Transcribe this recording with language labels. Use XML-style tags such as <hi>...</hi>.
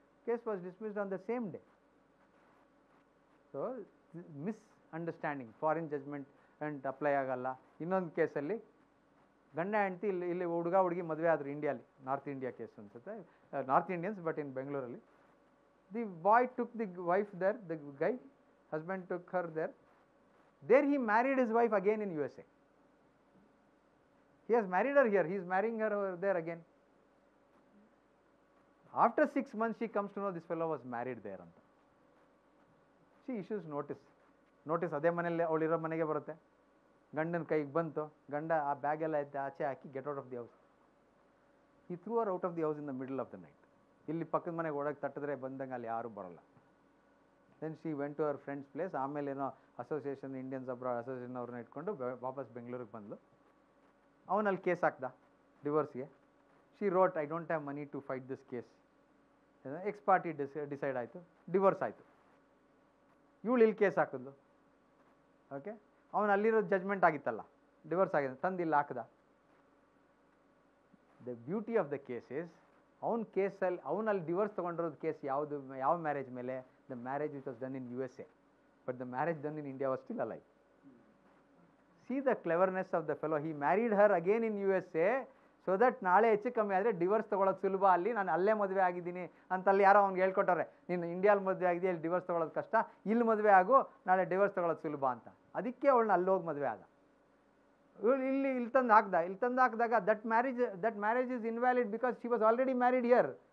<en>Case was dismissed on the same day. So misunderstanding, foreign judgment and</en> <kn>apply ಆಗಲ್ಲ. ಇನ್ನೊಂದು ಕೇಸಲ್ಲಿ ಗಂಡ ಹೆಂಡತಿ ಇಲ್ಲಿ ಹುಡುಗ ಹುಡುಗಿ ಮದುವೆ ಆದರು ಇಂಡಿಯಾಲಿ, ನಾರ್ತ್ ಇಂಡಿಯಾ ಕೇಸ್ ಅನ್ಸುತ್ತೆ, ನಾರ್ತ್ ಇಂಡಿಯನ್ಸ್ ಬಟ್ ಇನ್ ಬೆಂಗಳೂರಲ್ಲಿ.</kn> <en>The boy took the wife there, the guy husband took her there. There he married his wife again in USA. He has married her here, he is marrying her over there again. After 6 months she comes to know this fellow was married there anta. She issues notice</en> <kn>ಅದೇ ಮನೆಯಲ್ಲಿ ಅವಳಿರೋ ಮನೆಗೆ ಬರುತ್ತೆ. ಗಂಡನ ಕೈಗೆ ಬಂತು, ಗಂಡ ಆ bag ಎಲ್ಲ ಎತ್ತಿ ಆಚೆ ಹಾಕಿ</kn> <en>Get out of the house. He threw her out of the house in the middle of the night.</en> <kn>ಇಲ್ಲಿ ಪಕ್ಕದ ಮನೆಗೆ ಒಳಗೆ ತಟ್ಟಿದ್ರೆ ಬಂದಂಗೆ ಅಲ್ಲಿ ಯಾರೂ ಬರಲ್ಲ.</kn> <en>Then she went to ಅವರ್ friends place.</en> <kn>ಆಮೇಲೆ ಏನೋ ಅಸೋಸಿಯೇಷನ್, ಇಂಡಿಯನ್ಸ್ ಅಬ್ರಾಡ್ ಅಸೋಸಿಯೇಷನ್ ಅವ್ರನ್ನ ಇಟ್ಕೊಂಡು ವಾಪಸ್ ಬೆಂಗಳೂರಿಗೆ ಬಂದಳು. ಅವನಲ್ಲಿ case ಹಾಕ್ದ ಡಿವೋರ್ಸ್ಗೆ.</kn> <en>She wrote, I don't have money to fight this case.</en> <kn>X party decide ಆಯಿತು, ಡಿವೋರ್ಸ್ ಆಯಿತು. ಇವಳು ಇಲ್ಲಿ ಕೇಸ್ ಹಾಕಿದ್ಲು. ಓಕೆ, ಅವನು ಅಲ್ಲಿರೋ ಜಜ್ಮೆಂಟ್ ಆಗಿತ್ತಲ್ಲ, ಡಿವೋರ್ಸ್ ಆಗಿದೆ, ತಂದು ಇಲ್ಲಿ ಹಾಕ್ದ.</kn> <en>the beauty of the case is,</en> <kn>ಅವನ ಕೇಸಲ್ಲಿ ಅವನಲ್ಲಿ ಡಿವೋರ್ಸ್ ತೊಗೊಂಡಿರೋದು ಕೇಸ್ ಯಾವುದು, ಯಾವ ಮ್ಯಾರೇಜ್ ಮೇಲೆ?</kn> <en>The marriage which was done in USA, but the marriage done in India was still alive. See the cleverness of the fellow. He married her again in USA so that</en> <kn>ನಾಳೆ ಹೆಚ್ಚು ಕಮ್ಮಿ ಆದರೆ divorce ತೊಗೊಳೋದು ಸುಲಭ. ಅಲ್ಲಿ ನಾನು ಅಲ್ಲೇ ಮದುವೆ ಆಗಿದ್ದೀನಿ ಅಂತ ಅಲ್ಲಿ ಯಾರೋ ಅವ್ನಿಗೆ ಹೇಳ್ಕೊಟ್ಟಾರೆ, ನೀನು ಇಂಡಿಯಾಲ್ಲಿ ಮದುವೆ ಆಗಿದೆ, ಇಲ್ಲಿ ಡಿವೋರ್ಸ್ ತೊಗೊಳೋದು ಕಷ್ಟ, ಇಲ್ಲಿ ಮದುವೆ ಆಗು, ನಾಳೆ ಡಿವೋರ್ಸ್ ತೊಗೊಳೋದು ಸುಲಭ ಅಂತ. ಅದಕ್ಕೆ ಅವಳನ್ನ ಅಲ್ಲಿ ಹೋಗಿ ಮದುವೆ ಆದ. ಇಲ್ಲಿ ತಂದು ಹಾಕಿದಾಗ</kn> <en>That marriage is invalid because she was already married here.</en>